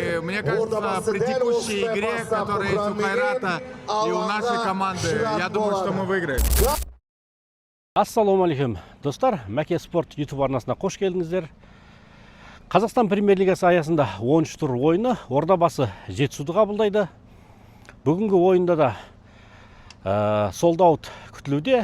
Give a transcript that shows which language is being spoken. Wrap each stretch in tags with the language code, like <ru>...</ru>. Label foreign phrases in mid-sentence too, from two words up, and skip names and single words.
<ru>мне кажется, при текущей игре, которая есть у Хайрата и у нашей команды, я думаю, что мы выиграем.</ru> <ar>السلام عليكم,</ar> <kk>достар. Мәке спорт YouTube арнасына қош келдіңіздер. Қазақстан премьер-лигасы аясында 13 тур ойыны Ордабасы Жетісуды қабылдайды. Бүгінгі ойында да солдаут күтілуде.</kk>